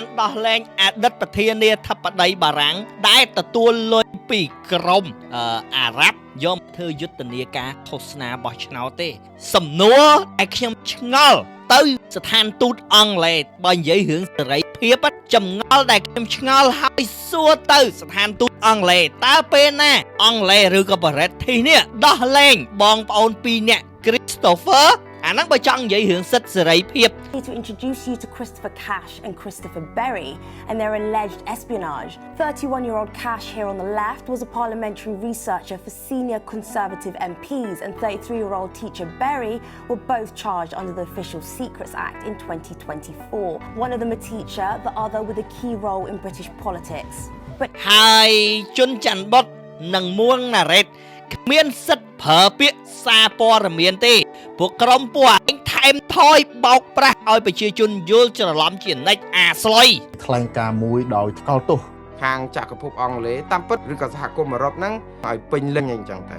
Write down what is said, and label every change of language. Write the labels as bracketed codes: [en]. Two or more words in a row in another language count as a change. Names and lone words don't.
[km] ដោះលែងអតីតប្រធានាធិបតីបារាំងដែលទទួលលុយពីក្រុមអារ៉ាប់យកមកធ្វើយុទ្ធនាការឃោសនាបោះឆ្នោតទេសំណួរដែលខ្ញុំឆ្ងល់ទៅស្ថានទូតអង់គ្លេសបើនិយាយរឿងសេរីភាពចម្ងល់ដែលខ្ញុំឆ្ងល់ហើយសួរទៅស្ថានទូតអង់គ្លេសតើពេលណាអង់គ្លេសឬក៏បារ៉េតធីនេះដោះលែងបងប្អូន2នាក់ Christopher អាហ្នឹងបើចង់និយាយរឿងសិទ្ធិសេរីភាព [en] To introduce you to Christopher Cash and Christopher Berry and their alleged espionage. 31-year-old Cash here on the left was a parliamentary researcher for senior Conservative MPs, and 33-year-old teacher Berry were both charged under the Official Secrets Act in 2024. One of them a teacher, the other with a key role in British politics. But [km] ហើយជនច័ន្ទបុតនិងមួងណារ៉េតគ្មានសិទ្ធិប្រើពាក្យសារព័ត៌មានទេពួកក្រុមពួកឯងថែមថយបោកប្រាស់ឲ្យប្រជាជនយល់ច្រឡំជានិច្ចអាស្លុយ ថ្លែងការណ៍មួយដោយថ្កោលទោស ខាងចក្រភពអង់គ្លេសតាមពិតឬក៏សហគមន៍អឺរ៉ុបហ្នឹងឲ្យពេញលេញអីចឹងទៅ